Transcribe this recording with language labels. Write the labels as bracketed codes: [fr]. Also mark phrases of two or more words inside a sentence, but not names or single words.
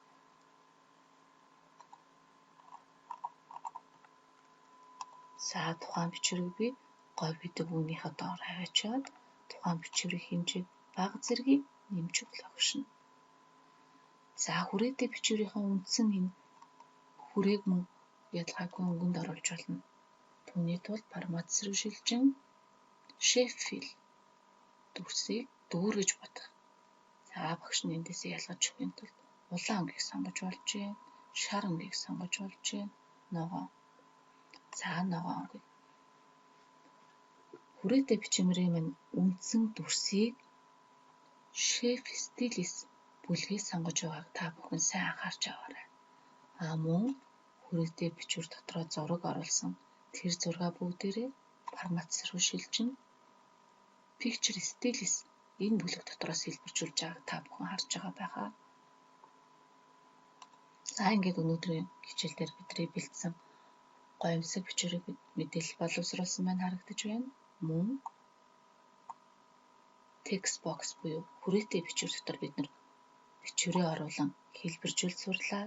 [mn] За тухайн бичвэрийг би говь гэдэг үүнийхээ доор аваачаад тухайн бичвэрийн хэмжээг бага зэргийг нэмж өглөө өгшин. За хүрээтэй бичвэрийнхээ үндсэн энэ хүрээг мөн ялгаагүй өнгөнд оруулж болно. Түүний тулд форматс руу шилжин [en] shape fill [mn] дүрсийг дүүргэж бодох. За багш нь эндээсээ ялгаж өгөхийн тулд улаан өнгийг сонгож болж байна. Шар өнгийг сонгож болж байна. Ногоон. За ногоон өнгийг. Хүрээтэй бичмэрийн минь үндсэн дүрсийг [en] shape stylus [mn] бүлгээс сонгож байгааг та бүхэн сайн анхаарч аваарай. Мөн хүрээтэй бичвэр дотроо зураг оруулсан тэр зургаа бүгдээрээ форматс руу шилжин [en] picture stylus [mn] энэ бүлэг дотроос хэлбэржүүлж байгааг та бүхэн харж байгаа байхаа. За ингээд өнөөдрийн хичээл дээр бидний бэлдсэн гоёмсог бичвэрийг мэдээлэл боловсруулсан байна харагдаж байна. Мөн [en] text box [mn] буюу хүрээтэй бичвэр дотор бид нар бичвэрээ оруулан хэлбэржүүл сурлаа.